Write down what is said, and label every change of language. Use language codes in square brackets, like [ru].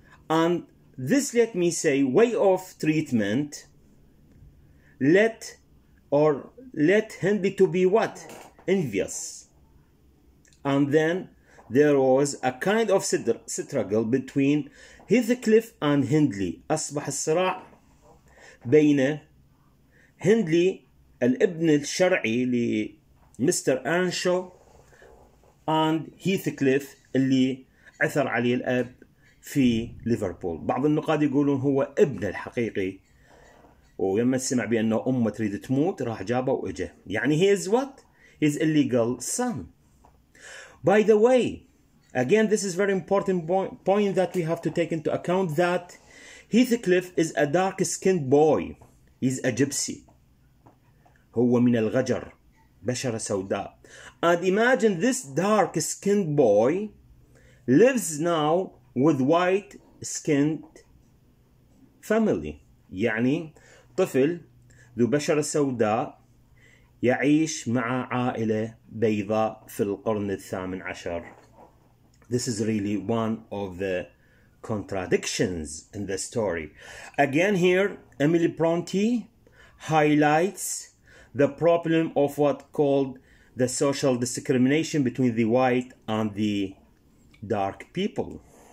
[en] And this, let me say, way of treatment let Hindley to be what? Envious. And then there was a kind of struggle between Heathcliff and Hindley. [ar] أصبح الصراع بين هندلي الابن الشرعي لمستر أرنشو and هيثكليف اللي عثر عليه الأب في ليفربول. بعض النقاد يقولون هو ابنه الحقيقي، ولما سمع بأنه أمه تريد تموت راح جابه وإجه. [en] يعني he is what? His illegal son. By the way, again, this is very important point that we have to take into account, that Heathcliff is a dark-skinned boy. He's a gypsy. [ar] هو من الغجر، بشرة سوداء. [en] And imagine this dark-skinned boy lives now with white-skinned family. [ar] يعني طفل ذو بشرة سوداء يعيش مع عائلة بيضاء في القرن الثامن عشر. [en] This is really one of the contradictions in the story. Again here, Emily Bronte highlights the problem of what called the social discrimination between the white and the dark people.